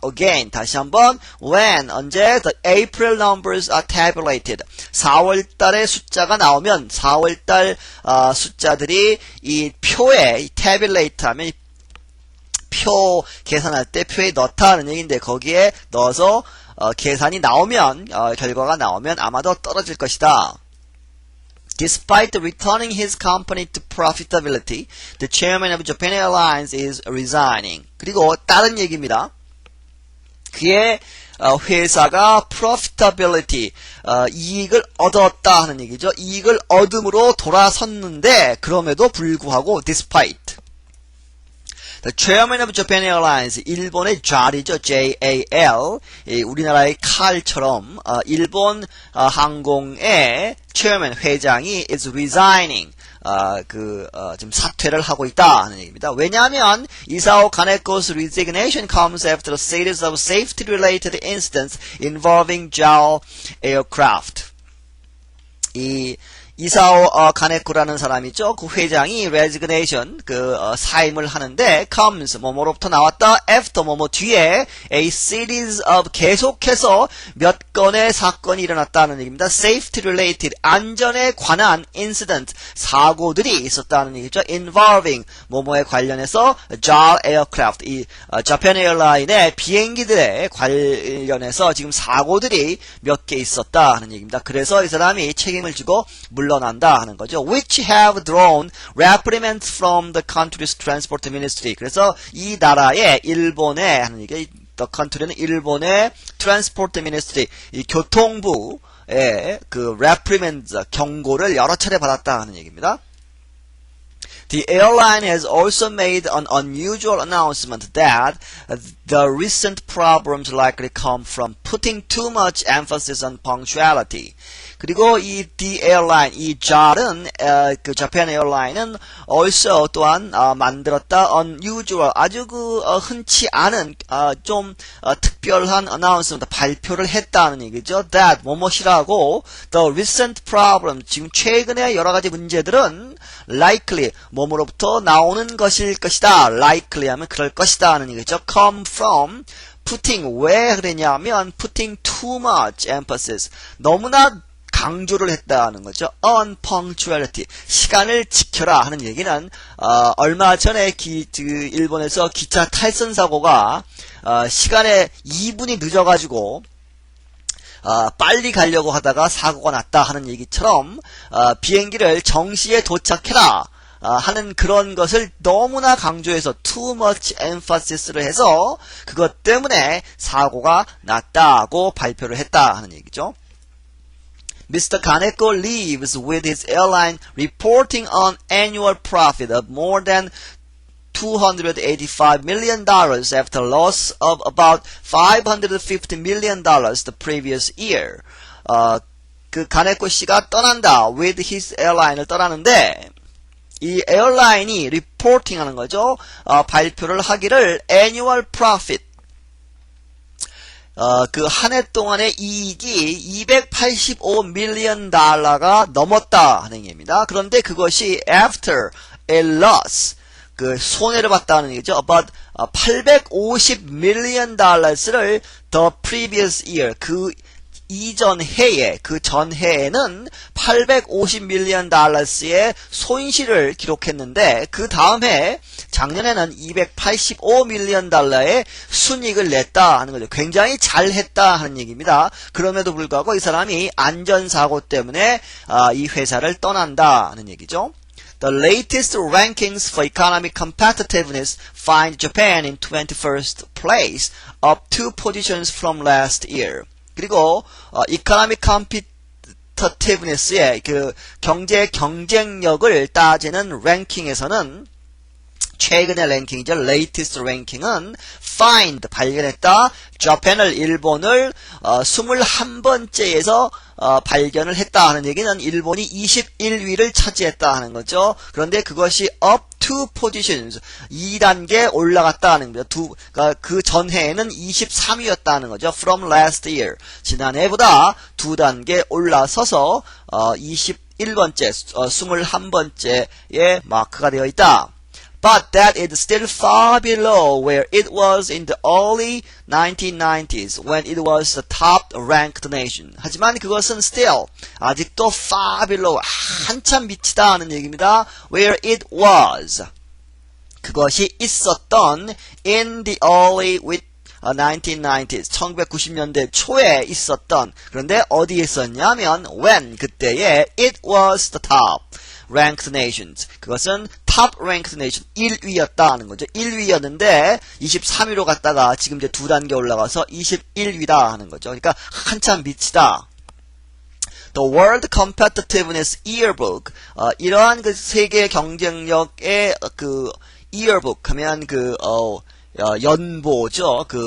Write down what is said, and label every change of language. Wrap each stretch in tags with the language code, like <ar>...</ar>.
<ko>Again 다시 한번 when 언제</ko> <en>the April numbers are tabulated</en> <ko>4월 달의 숫자가 나오면 4월 달 숫자들이 이 표에 tabulate 하면 표 계산할 때 표에 넣다 하는 얘기인데 거기에 넣어서 계산이 나오면 결과가 나오면 아마도 떨어질 것이다.</ko> <en>Despite returning his company to profitability, the chairman of Japan Airlines is resigning.</en> <ko>그리고 다른 얘기입니다. 그의 회사가 profitability, 이익을 얻었다 하는 얘기죠. 이익을 얻음으로 돌아섰는데 그럼에도 불구하고 despite</ko> <en>The chairman of Japan Airlines,</en> <ko>일본의 JAL이죠. JAL. 우리나라의 칼처럼 일본 항공의 chairman, 회장이</ko> <en>is resigning.</en> <ko>지금 사퇴를 하고 있다 하는 얘기입니다. 왜냐하면</ko> <en>이사오 가네코's resignation comes after a series of safety-related incidents involving JAL aircraft.</en> <ko>이사오 가네코라는 사람이죠. 그 회장이 resignation 사임을 하는데 comes 뭐뭐로부터 나왔다 after 뭐뭐 뒤에</ko> <en>a series of</en> <ko>계속해서 몇 건의 사건이 일어났다는 얘기입니다.</ko> <en>safety related</en> <ko>안전에 관한 incident 사고들이 있었다는 얘기죠. involving 뭐뭐에 관련해서</ko> <en>JAL aircraft</en> <ko>이 Japan Airline의 비행기들에 관련해서 지금 사고들이 몇 개 있었다 하는 얘기입니다. 그래서 이 사람이 책임을 지고 물러난다 하는 거죠.</ko> <en>Which have drawn reprimands from the country's transport ministry.</en> <ko>그래서 이 나라의 일본의 하는 얘기,</ko> <en>the country</en> <ko>는 일본의</ko> <en>transport ministry,</en> <ko>이 교통부의 그 reprimands 경고를 여러 차례 받았다 하는 얘기입니다.</ko> <en>The airline has also made an unusual announcement that the recent problems likely come from putting too much emphasis on punctuality.</en> <ko>그리고 이 The Airline, 이 JAL은 그 Japan Airline은 also 또한 만들었다 unusual 아주 흔치 않은 좀 특별한 announcement 발표를 했다는 얘기죠. That 뭐뭐이라고</ko> <en>the recent problem</en> <ko>지금 최근의 여러 가지 문제들은 likely 뭐뭐로부터 나오는 것일 것이다. likely 하면 그럴 것이다 하는 얘기죠.</ko> <en>come from putting</en> <ko>왜 그랬냐면</ko> <en>putting too much emphasis</en> <ko>너무나 강조를 했다는 거죠.</ko> <en>on punctuality</en> <ko>시간을 지켜라 하는 얘기는 얼마 전에 일본에서 기차 탈선 사고가 시간에 2분이 늦어가지고 빨리 가려고 하다가 사고가 났다 하는 얘기처럼 비행기를 정시에 도착해라 하는 그런 것을 너무나 강조해서</ko> <en>too much emphasis</en> <ko>를 해서 그것 때문에 사고가 났다고 발표를 했다 하는 얘기죠.</ko> <en>Mr. Kaneko leaves with his airline reporting an annual profit of more than $285 million after loss of about $550 million the previous year.</en> <ko>그 가네코 씨가 떠난다.</ko> <en>with his airline</en> <ko>을 떠나는데 이 에어라인이 리포팅 하는 거죠. 발표를 하기를</ko> <en>annual profit</en> <ko>그 한 해 동안의 이익이 $285 million 넘었다 하는 얘기입니다. 그런데 그것이</ko> <en>after a loss</en> <ko>그 손해를 봤다는 얘기죠. about $850 million를</ko> <en>the previous year</en> <ko>그 이전 해에 그 전 해에는 $850 million의 손실을 기록했는데 그 다음 해 작년에는 $285 million의 순이익을 냈다 하는 거죠. 굉장히 잘했다 하는 얘기입니다. 그럼에도 불구하고 이 사람이 안전사고 때문에 이 회사를 떠난다 하는 얘기죠.</ko> <en>The latest rankings for economic competitiveness find Japan in 21st place, up 2 positions from last year.</en> <ko>그리고</ko> <en>economic competitiveness</en> <ko>의 그 경제 경쟁력을 따지는 랭킹에서는 최근의 랭킹이죠. latest 랭킹은 find 발견했다. Japan을 일본을 21번째에서 발견을 했다 하는 얘기는 일본이 21위를 차지했다 하는 거죠. 그런데 그것이</ko> <en>up 2 positions</en> <ko>2단계 올라갔다 하는 거죠. 그 전해에는 23위였다는 거죠.</ko> <en>from last year</en> <ko>지난해보다 2단계 올라서서 21번째 21번째에 마크가 되어 있다.</ko> <en>But that is still far below where it was in the early 1990s when it was the top-ranked nation.</en> <ko>하지만 그것은 still 아직도</ko> <en>far below</en> <ko>한참 밑이다 하는 얘기입니다.</ko> <en>Where it was</en> <ko>그것이 있었던</ko> <en>in the early 1990s</en> <ko>1990년대 초에 있었던 그런데 어디에 있었냐면</ko> <en>when</en> <ko>그때에</ko> <en>it was the top ranked nations.</en> <ko>그것은</ko> <en>top ranked nation</en> <ko>1위였다 하는 거죠. 1위였는데 23위로 갔다가 지금 이제 2단계 올라가서 21위다 하는 거죠. 그러니까 한참 밑이다.</ko> <en>The World Competitiveness Yearbook</en> <ko>이러한 그 세계 경쟁력의 그 yearbook 하면 그 연보죠.</ko>